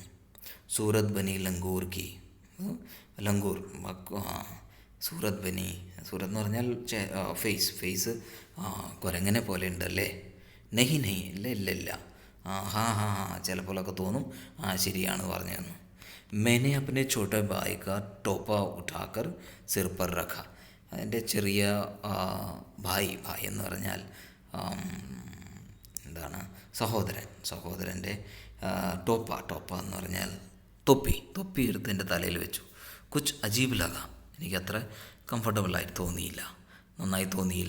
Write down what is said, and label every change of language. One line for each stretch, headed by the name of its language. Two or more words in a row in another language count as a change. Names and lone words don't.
Hindi: सूरत बनी लंगूर की, लंगूर सूरत बनी,
Malayalam: സൂറത്ത് എന്ന് പറഞ്ഞാൽ ഫേസ് കുരങ്ങനെ പോലെ ഉണ്ടല്ലേ. നെഹി ഇല്ല ഹാ ചിലപ്പോഴൊക്കെ തോന്നും ശരിയാണ് പറഞ്ഞതെന്ന്.
Hindi: मैंने अपने छोटे भाई का टोपा उठाकर सिर पर रखा.
Malayalam: എൻ്റെ ചെറിയ ഭായ് എന്ന് പറഞ്ഞാൽ എന്താണ്, സഹോദരൻ്റെ ടോപ്പ എന്ന് പറഞ്ഞാൽ തൊപ്പി എടുത്ത് എൻ്റെ തലയിൽ വെച്ചു.
Hindi: कुछ अजीब लगा,
Malayalam: എനിക്കത്ര കംഫർട്ടബിളായിട്ട് തോന്നിയില്ല, നന്നായി തോന്നിയില്ല.